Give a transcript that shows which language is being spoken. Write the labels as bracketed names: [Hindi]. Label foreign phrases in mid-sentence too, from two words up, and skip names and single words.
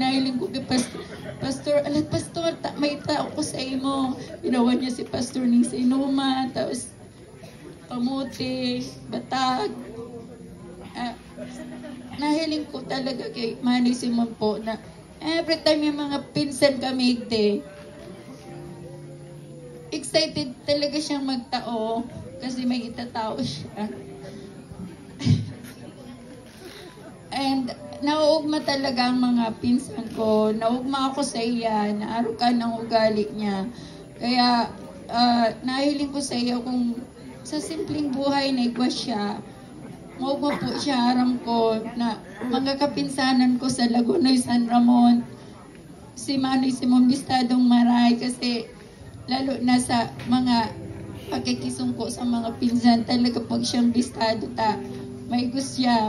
[Bikol] Nahiling ko kay Pastor, may tao ko sa imo. [Filipino] Ginawa niya si Pastor ng sinuman, tapos kamuti, batag. Nahiling ko talaga kay Manny Simon po na [English] every time [Filipino] yung mga pinsan kami excited talaga siyang magtao kasi may itatao siya. [Bikol] And nauugma talaga ang mga pinsan ko. Nauugma ako sa iya, naarukan ang ugali niya. Kaya nahiling ko sa iyo kung sa simpleng buhay na igwa siya, maugma po siya, aram ko na mga kapinsanan ko sa Lagunoy, San Ramon, si Manny Simon Bistadong Maray, kasi lalo na sa mga pagkikisungko sa mga pinsan, talaga pag siyang bistado may gusto siya.